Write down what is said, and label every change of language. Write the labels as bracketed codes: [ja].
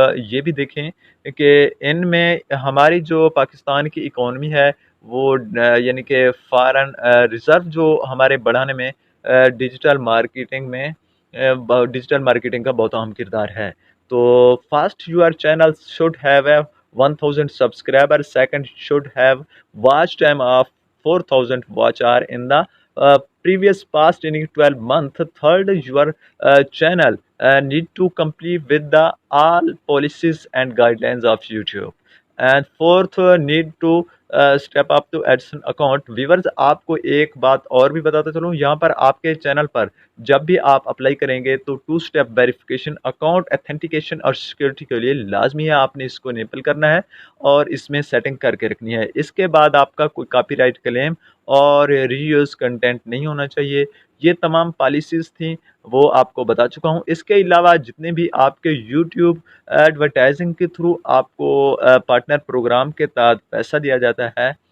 [ur] یہ بھی دیکھیں کہ ان میں ہماری جو پاکستان کی اکانومی ہے وہ یعنی کہ فارن ریزرو جو ہمارے بڑھانے میں ڈیجیٹل مارکیٹنگ میں ڈیجیٹل مارکیٹنگ کا بہت اہم کردار ہے۔ تو [en] First your channel should have a 1000 subscriber, second should have watch time of 4000 watch hour in the previous past in 12 month. Third, your channel need to complete with the all policies and guidelines of YouTube. And fourth, need to step up to AdSense account. [ur] Viewers آپ کو ایک بات اور بھی بتاتا چلوں، یہاں پر آپ کے چینل پر جب بھی آپ اپلائی کریں گے تو 2 اسٹیپ ویریفیکیشن، اکاؤنٹ ایتھینٹیکیشن اور سیکیورٹی کے لیے لازمی ہے، آپ نے اس کو انیبل کرنا ہے اور اس میں سیٹنگ کر کے رکھنی ہے۔ اس کے بعد آپ کا کوئی کاپی رائٹ کلیم اور ری یوز کنٹینٹ نہیں ہونا چاہیے۔ یہ تمام پالیسیز تھیں، وہ آپ کو بتا چکا ہوں۔ اس کے علاوہ جتنے بھی آپ کے یوٹیوب ایڈورٹائزنگ کے تھرو آپ کو پارٹنر پروگرام کے تحت پیسہ دیا جاتا ہے